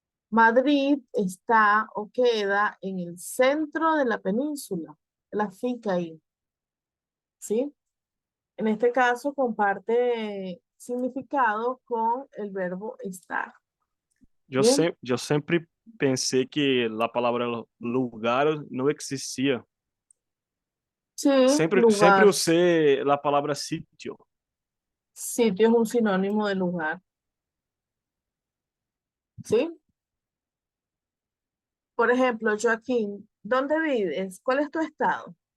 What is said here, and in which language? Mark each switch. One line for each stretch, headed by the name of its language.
Spanish: Madrid está o queda en el centro de la península, la finca ahí, ¿sí? En este caso comparte significado con el verbo estar. Bien.
Portuguese: Eu sempre pensei que a palavra lugar não existia.
Spanish: Sí,
Portuguese: Sempre
Spanish: lugar.
Portuguese: usei a palavra sítio.
Spanish: Sitio es un sinónimo de lugar. ¿Sí? Por ejemplo, Joaquín, ¿dónde vives? ¿Cuál es tu estado?